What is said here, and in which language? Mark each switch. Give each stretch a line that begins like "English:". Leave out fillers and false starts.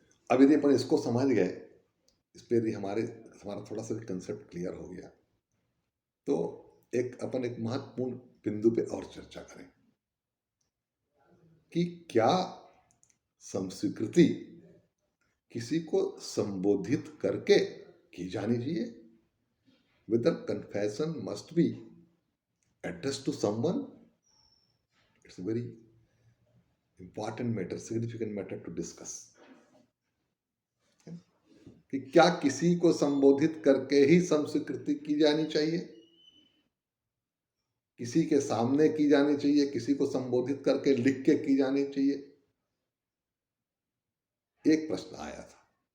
Hindi: अब यदि अपन इसको समझ गए, इस पर यदि हमारा थोड़ा सा कंसेप्ट क्लियर हो गया, तो अपन एक महत्वपूर्ण बिंदु पे और चर्चा करें कि क्या संस्वीकृति किसी को संबोधित करके की जानी चाहिए?
English: Whether confession must be addressed to someone? It's a very important matter, significant matter to discuss.
Hindi: कि क्या किसी को संबोधित करके ही संस्वीकृति की जानी चाहिए, किसी के सामने की जानी चाहिए, किसी को संबोधित करके लिख के की जानी चाहिए? एक प्रश्न आया था।